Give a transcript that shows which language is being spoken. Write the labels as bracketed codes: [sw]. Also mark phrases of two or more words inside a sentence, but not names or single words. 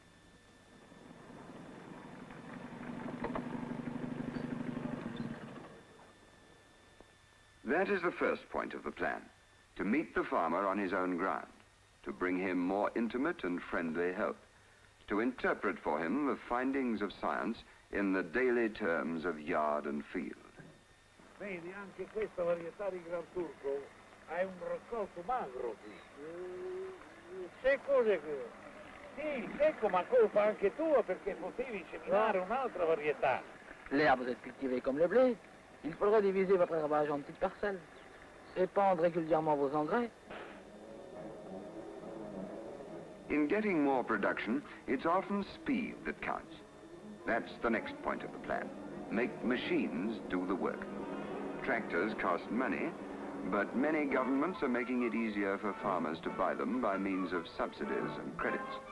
[en] That is the first point of the plan, to meet the farmer on his own ground, to bring him more intimate and friendly help, to interpret for him the findings of science in the daily terms of yard and field. [it] Vedi, anche questa varietà di Gran Turco ha un raccolto magro qui. Secco, sì, secco, ma colpa anche tua perché potevi seminare un'altra varietà. [fr] L'herbe, vous êtes cultivé comme le blé. Il faudrait diviser votre herbage en petites parcelles. Épandre régulièrement vos engrais. [en] In getting more production, it's often speed that counts. That's the next point of the plan. Make machines do the work. Tractors cost money, but many governments are making it easier for farmers to buy them by means of subsidies and credits.